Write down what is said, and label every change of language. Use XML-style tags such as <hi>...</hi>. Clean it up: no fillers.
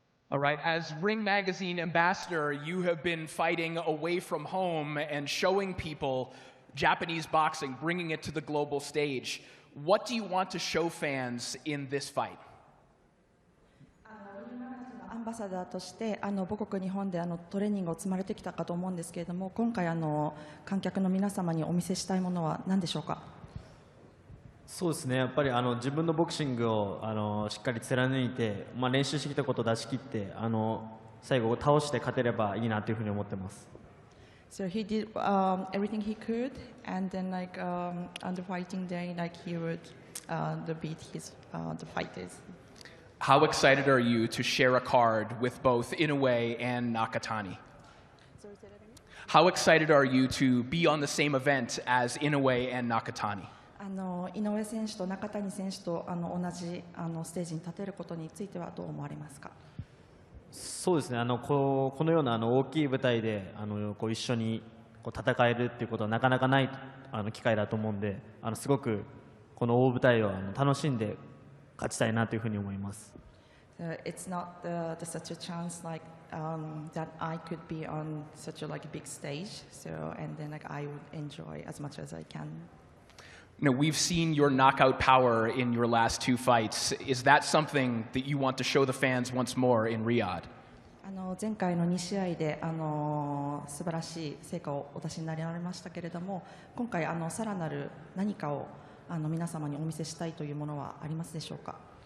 <en>All right, as Ring Magazine ambassador, you have been fighting away from home and showing people Japanese boxing, bringing it to the global stage. What do you want to show fans in this fight?</en> <ja>アンバサダーとして母国日本でトレーニングを積まれてきたかと思うんですけれども、今回観客の皆様にお見せしたいものは何でしょうか。そうですね、やっぱり自分のボクシングをしっかり貫いて、練習してきたことを出し切って最後倒して勝てればいいなというふうに思ってます。</ja> <en>So he did everything he could, and then on the fighting day, he would beat the fighters. How excited are you to share a card with both Inoue and Nakatani? How excited are you to be on the same event as Inoue and Nakatani?</en> <ja>井上選手と中谷選手と同じステージに立てることについてはどう思われますか。そうですね、このような大きい舞台で一緒に戦えるっていうことはなかなかない機会だと思うんで、すごくこの大舞台を楽しんで勝ちたいなというふうに思います。</ja> <en>It's not such a chance that I could be on such a big stage. So and then I would enjoy as much as I can. We've seen your knockout power in your last 2 fights. Is that something that you want to show the fans once more in Riyadh?</en> <ja>前回の2試合で素晴らしい成果をお出しになられましたけれども、今回さらなる何かを皆様にお見せしたいというものはありますでしょうか。</ja>